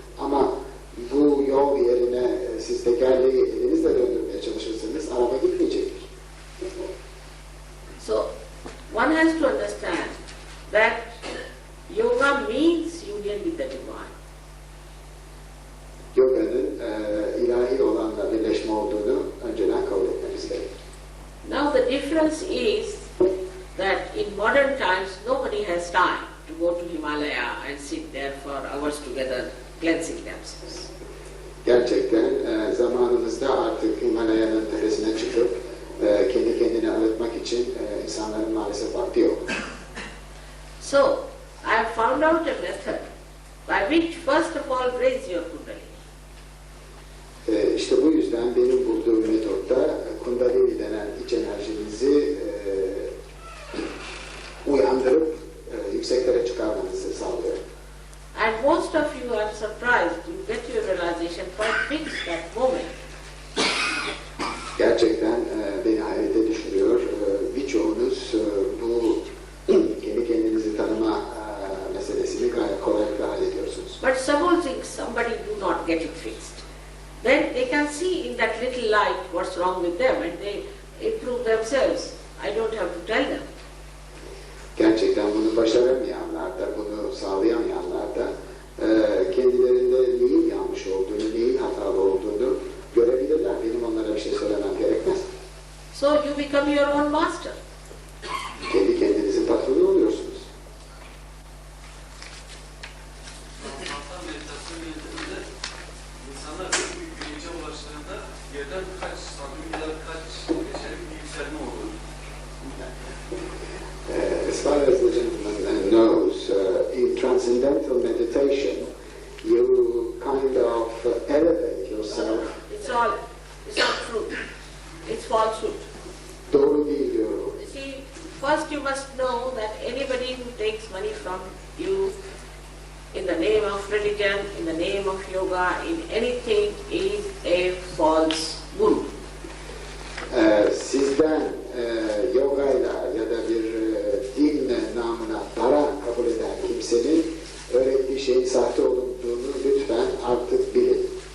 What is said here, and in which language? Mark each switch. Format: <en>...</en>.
<tr>Ama bu yol yerine siz tekerleği elinizle döndürmeye çalışırsanız araba gitmeyecektir.</tr> <en>So one has to understand that yoga means union with the divine.</en> <tr>Yoga'nın ilahi olanla birleşme olduğunu önceden kabul etmemiz gerekir.</tr> <en>Now the difference is that in modern times nobody has time to go to Himalaya and sit there for hours together cleansing themselves.</en> <tr>Gerçekten zamanımızda artık Himalaya'nın tepesine çıkıp kendi kendini arıtmak için insanların maalesef vakti yok.</tr> <en>So I have found out a method by which first of all raise your Kundalini.</en> <tr>İşte bu yüzden benim bulduğum metotta Kundalini denen iç enerjinizi uyandırıp yükseklere çıkarmanızı sağlıyor.</tr> <en>And most of you are surprised, you get your realization quite fixed that moment.</en> <tr>Gerçekten beni hayrete düşürüyor. Birçoğunuz bu kendi kendinizi tanıma meselesini gayet kolaylıkla hallediyorsunuz.</tr> <en>But supposing somebody do not get it fixed, then they can see in that little light what's wrong with them and they improve themselves. I don't have to tell them.</en> <tr>Gerçekten bunu başaramayanlar da, bunu sağlayamayanlar da kendilerinde neyin yanlış olduğunu, neyin hatalı olduğunu görebilirler. Benim onlara bir şey söylemem gerekmez.</tr> <en>So you become your own master.</en> <tr>Kendi kendinizin patronu oluyorsunuz. İnsanlar büyük bir bilince ulaştığında yerden birkaç santim ya da birkaç geçelim bir yükselme olur.</tr> <en>As far as the gentleman knows, in transcendental meditation, you kind of elevate yourself. It's all true. It's falsehood.</en> <tr>Doğru değil diyorum.</tr> <en>You see, first you must know that anybody who takes money from you in the name of religion, in the name of yoga, in anything is a false guru.</en> <tr>Sizden yogayla ya da bir din namına para kabul eden kimsenin öğrettiği şeyin sahte olduğunu lütfen artık bilin.</tr>